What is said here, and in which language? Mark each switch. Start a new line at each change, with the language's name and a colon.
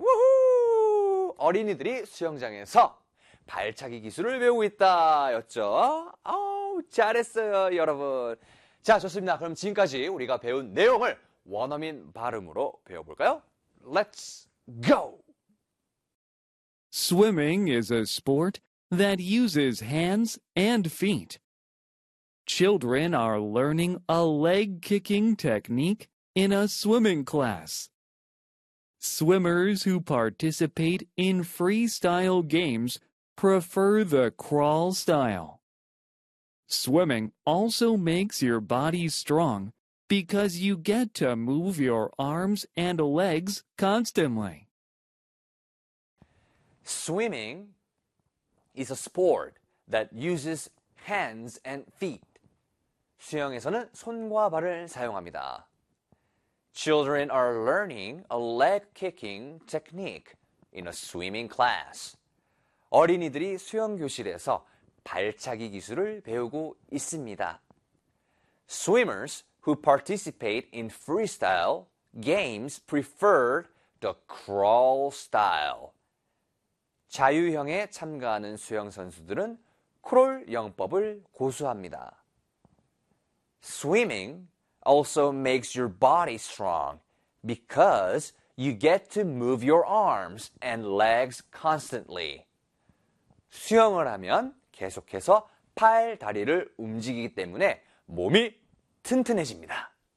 Korean: 우후! 어린이들이 수영장에서 발차기 기술을 배우고 있다였죠. 아우, 잘했어요, 여러분. 자, 좋습니다. 그럼 지금까지 우리가 배운 내용을 원어민 발음으로 배워볼까요?
English: Let's go! Swimming is a sport that uses hands and feet. Children are learning a leg-kicking technique in a swimming class. Swimmers who participate in freestyle games prefer the crawl style. Swimming also makes your body strong because you get to move your arms and legs constantly. Swimming is a sport that uses hands and feet.
Korean: 수영에서는 손과 발을 사용합니다.
English: Children are learning a leg-kicking technique in a swimming class.
Korean: 어린이들이 수영 교실에서 발차기 기술을 배우고 있습니다.
English: Swimmers who participate in freestyle games prefer the crawl style.
Korean: 자유형에 참가하는 수영 선수들은 크롤 영법을 고수합니다.
English: Swimming also makes your body strong because you get to move your arms and legs constantly.
Korean: 수영을 하면 계속해서 팔, 다리를 움직이기 때문에 몸이 튼튼해집니다.